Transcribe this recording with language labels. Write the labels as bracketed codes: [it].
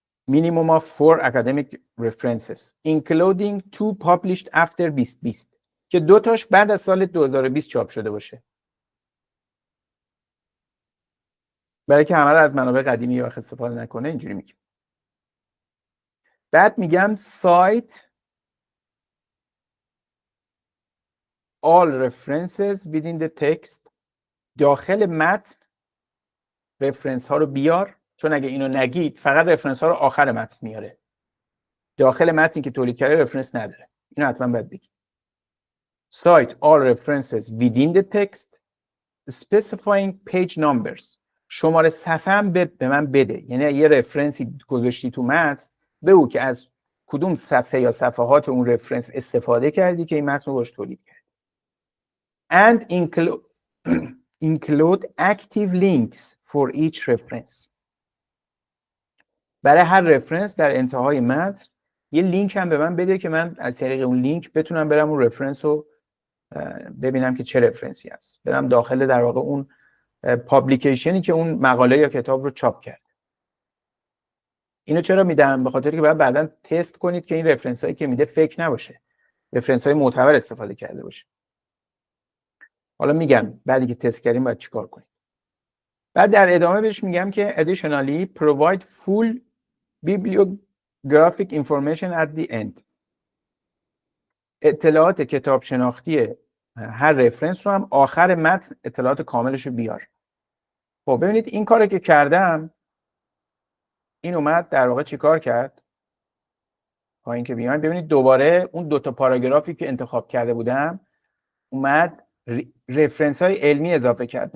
[en] minimum of 4 academic references including 2 published after 2020 [fa] که 2 تاش بعد از سال 2020 چاپ شده باشه. برای که همه رو از منابع قدیمی یا استفاده نکنه اینجوری میگم. بعد میگم [en] cite all references within the text. [fa] داخل متن رفرنس ها رو بیار، چون اگه اینو نگید فقط رفرنس ها رو آخر متن میاره. داخل متنی که تولید کرده رفرنس نداره. اینو حتما باید بگید. [en] cite all references within the text specifying page numbers. [fa] شماره صفحه هم به من بده. یعنی یه رفرنسی گذاشتی تو متن بگو که از کدوم صفحه یا صفحات اون رفرنس استفاده کردی که این متن رو باش تولید کردی. [en] and include active links for each reference. [fa] برای هر رفرنس در انتهای متن یه لینک هم به من بده که من از طریق اون لینک بتونم برم اون رفرنس رو ببینم که چه رفرنسی هست. برم داخل در واقع اون پابلیکیشنی که اون مقاله یا کتاب رو چاپ کرد. اینو چرا میدم؟ به خاطر که باید بعداً تست کنید که این رفرنس هایی که میده فیک نباشه. رفرنس های معتبر استفاده کرده باشه. حالا میگم بعدی که تست کردیم باید چیکار کنیم. بعد در ادامه بهش میگم که [en] additionally provide full bibliographic information at the end. [fa] اطلاعات کتاب شناختی هر رفرنس رو هم آخر متن اطلاعات کاملش رو بیار. خب ببینید این کاری که کردم این اومد در واقع چیکار کرد؟ پایین که بیایم ببینید دوباره اون 2 تا پاراگرافی که انتخاب کرده بودم اومد رفرنس های علمی اضافه کرد.